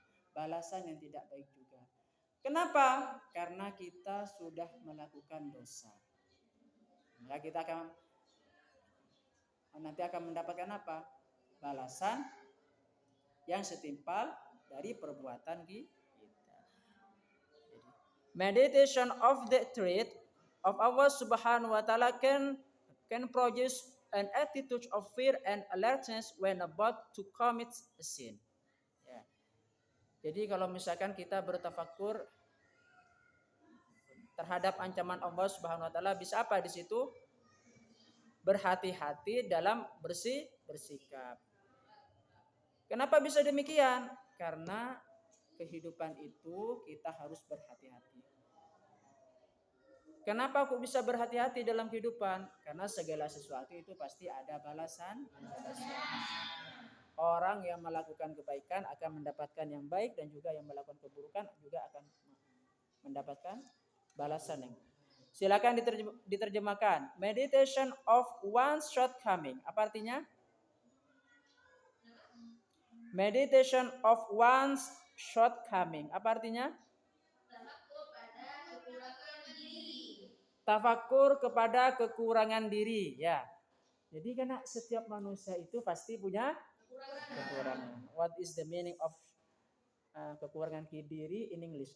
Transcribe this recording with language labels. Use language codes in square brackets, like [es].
[id] Balasan yang tidak baik juga. Kenapa? Karena kita sudah melakukan dosa. Maka kita nanti akan mendapatkan apa? Balasan yang setimpal dari perbuatan kita. [en] Meditation of the truth of Allah Subhanahu wa taala can produce an attitude of fear and alertness when about to commit a sin. [id] Ya. Jadi kalau misalkan kita bertafakur terhadap ancaman Allah Subhanahu wa taala, bisa apa di situ? Berhati-hati dalam bersikap. Kenapa bisa demikian? Karena kehidupan itu kita harus berhati-hati. Kenapa kok bisa berhati-hati dalam kehidupan? Karena segala sesuatu itu pasti ada balasan. Orang yang melakukan kebaikan akan mendapatkan yang baik, dan juga yang melakukan keburukan juga akan mendapatkan balasan yang. Silakan diterjemahkan. [en] Meditation of one's shortcoming. [id] Apa artinya? [en] Meditation of one's shortcoming. [id] Apa artinya? Tafakur kepada kekurangan diri. Ya. Jadi karena setiap manusia itu pasti punya kekurangan. [en] What is the meaning of kekurangan diri in English?